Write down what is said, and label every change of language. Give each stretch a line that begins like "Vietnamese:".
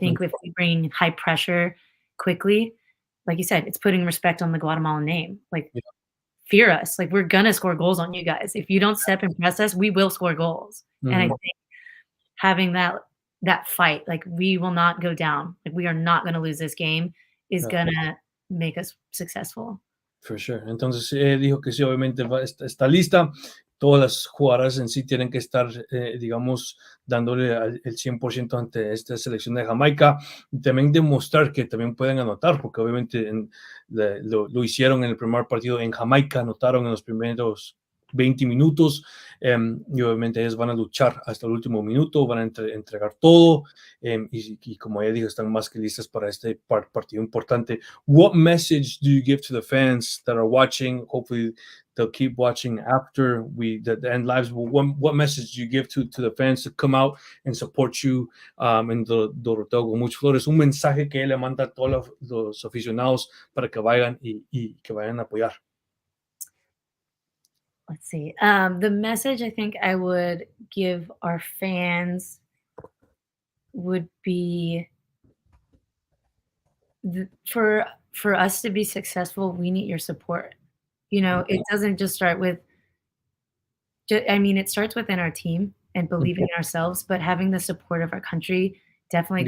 English: think if we bring high pressure quickly, like you said, it's putting respect on the Guatemalan name. Like, yeah, fear us. Like, we're gonna score goals on you guys. If you don't step and press us, we will score goals. And I mhm, think having that fight, like, we will not go down. Like, we are not gonna lose this game is yeah. gonna make us successful. For sure.
Spanish: Entonces, dijo que sí, obviamente está lista. Todas las jugadoras en sí tienen que estar, digamos, dándole el 100% ante esta selección de Jamaica y también demostrar que también pueden anotar, porque obviamente lo hicieron en el primer partido en Jamaica, anotaron en los primeros 20 minutos y obviamente ellos van a luchar hasta el último minuto, van a entregar todo y como ella dijo, están más que listas para este partido importante.
English: What message do you give to the fans that are watching? Hopefully, they'll keep watching after the end lives. What message do you give to the fans to come out and support you en Doroteo con Muchos Flores?
Spanish: Un mensaje que él le manda a todos los aficionados para que vayan y que vayan a apoyar.
English: Let's see. The message I think I would give our fans would be for us to be successful, we need your support. It doesn't just start with I mean, it starts within our team and believing in ourselves, but having the support of our country definitely